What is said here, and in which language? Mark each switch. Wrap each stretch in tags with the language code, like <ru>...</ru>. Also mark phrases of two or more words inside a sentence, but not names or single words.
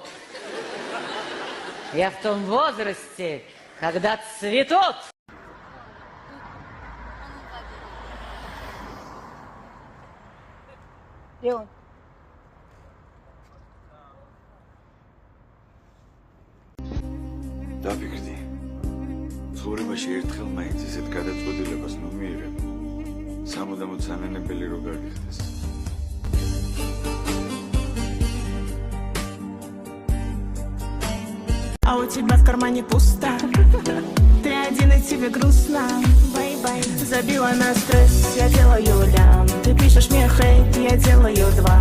<ru>Я в том возрасте, когда цветут. Где он?</ru> <ka>დავიგრდი. ცხოვრებაში ერთხელ მაინც ისეთ გადაწყვეტილებას მომიერებ. სამუდამოდ სანანებელი რო გაგიხდეს.</ka> <ru>А у тебя в кармане пусто. Ты один и тебе грустно. Бай-бай. Забила на стресс, я делаю лям. Ты пишешь мне хейт, я делаю 2.</ru>